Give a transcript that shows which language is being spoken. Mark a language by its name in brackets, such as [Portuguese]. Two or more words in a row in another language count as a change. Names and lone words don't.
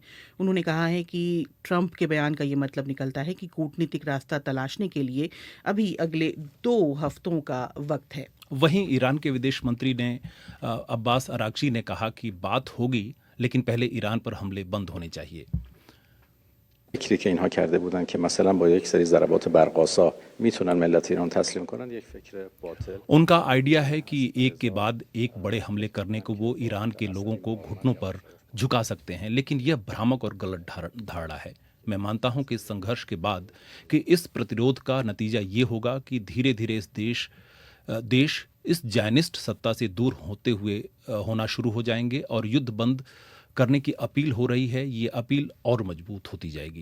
[Hindi] उन्होंने कहा है कि ट्रंप के बयान का ये मतलब निकलता है कि कूटनीतिक रास्ता तलाशने के लिए अभी अगले 2 हफ्तों का वक्त है। वहीं ईरान के विदेश मंत्री ने अब्बास अरागची ने कहा कि बात होगी, लेकिन पहले ईरान पर हमले बंद होने चाहिए। [Persian] فکری که اینها کرده بودن که مثلا با یک سری ضربات برق‌آسا میتونن ملت ایران تسلیم کنن یک فکر باطل। [Hindi] उनका आइडिया है कि एक के बाद एक बड़े हमले करने को वो ईरान के लोगों को घुटनों पर झुका सकते हैं, लेकिन यह भ्रामक और गलत धारणा है। मैं मानता हूं कि इस संघर्ष के बाद कि इस प्रतिरोध का नतीजा ये होगा कि धीरे धीरे इस देश इस जायनिस्ट सत्ता से दूर होते हुए होना शुरू हो जाएंगे, और युद्ध बंद करने की अपील हो रही है, ये अपील और मजबूत होती जाएगी।